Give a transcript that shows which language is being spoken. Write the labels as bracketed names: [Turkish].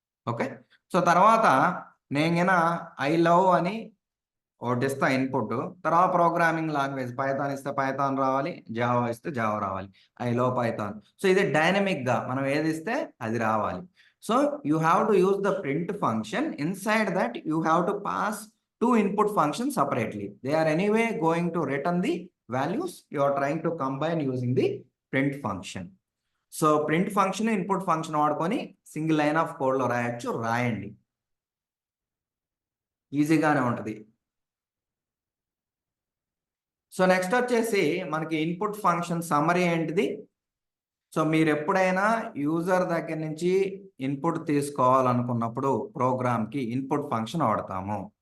[Telugu] Okay, so తర్వాత నేను I love అని ఒకటి ఇస్తా ఇన్పుట్, తర్వాత ప్రోగ్రామింగ్ లాంగ్వేజ్ పైథాన్ ఇస్తే పైథాన్ రావాలి, జావా ఇస్తే జావా రావాలి, [English] I love Python. [Telugu] సో ఇది డైనమిక్గా మనం ఏది ఇస్తే అది రావాలి. [English] So you have to use the print function. Inside that you have to pass two input functions separately. They are anyway going to return the values. You are trying to combine using the print function. [Telugu] So print function input function వాడుకొని single line of code లో రాయొచ్చు, రాయండి, ఈజీగానే ఉంటుంది. So next వచ్చేసి మనకి input function summary ఏంటిది. So మీరు ఎప్పుడైనా యూజర్ దగ్గర నుంచి ఇన్పుట్ తీసుకోవాలనుకున్నప్పుడు ప్రోగ్రామ్కి ఇన్పుట్ ఫంక్షన్ వాడతాము.